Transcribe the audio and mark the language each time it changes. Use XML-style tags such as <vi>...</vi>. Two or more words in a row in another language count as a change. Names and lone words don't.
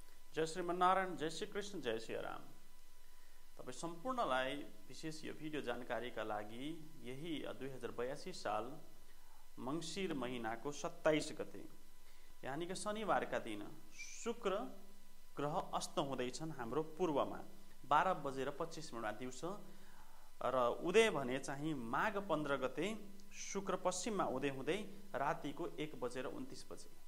<ne>जय श्रीमन्नारायण, जय श्री कृष्ण, जय श्री राम। तपाईँ सम्पूर्णलाई विशेष यो भिडियो जानकारीका लागि यही 2082 साल मङ्सिर महिनाको 27 गते यानि कि शनिबारका दिन शुक्र ग्रह अस्त हुँदैछन् हाम्रो पूर्वमा 12:25 दिउँसो र उदय भने चाहिँ माघ 15 गते शुक्र पश्चिममा उदय हुँदै रातिको 1:29</ne>